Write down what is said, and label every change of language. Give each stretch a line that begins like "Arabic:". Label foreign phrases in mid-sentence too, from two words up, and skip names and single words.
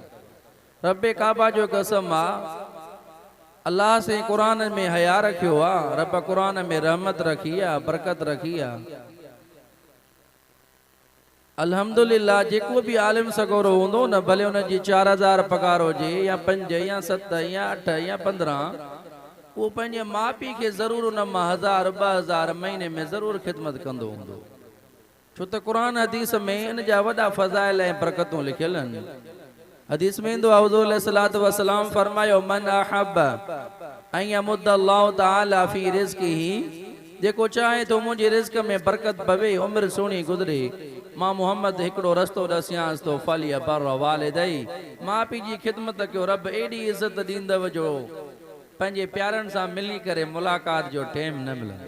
Sindhi: रब काबा जो कसम आ, अल्लाह से क़ुरान में हया रखियो आ, रब क़ुरान में रहमत रखी आ, बरकत रखी आ। अल्हम्दुलिल्लाह जेको भी आलिम सगोरो हूंदो न, भले उन जी 4000 पगार हुजे या 5 या 7 या 8 या 15, वो पंहिंजे माउ पीउ खे ज़रूर उन मां 1000 2000 महीने में ज़रूर ख़िदमत कंदो हूंदो। छो त क़ुरान हदीस में इन जा वॾा फ़ज़ाइल ऐं बरकतूं लिखियल आहिनि। हदीस में ईंदो आहे हुज़ूर
Arabic: عليه الصلاة والسلام
Sindhi: फरमायो
Arabic: من أحب أن يمد الله تعالى في رزقه,
Sindhi: जेको चाहे तो मुंहिंजे रिज़्क़ में बरकत पवे, उम्र सुहिणी गुज़रे, मां मोहम्मद हिकिड़ो रस्तो ॾसियांसि तो
Arabic: فليبر والديه,
Sindhi: माउ पीउ जी ख़िदमत कयो। रब एडी इज़त ॾींदव जो पंहिंजे प्यारनि सां मिली करे मुलाक़ात जो टाइम न मिलंदो।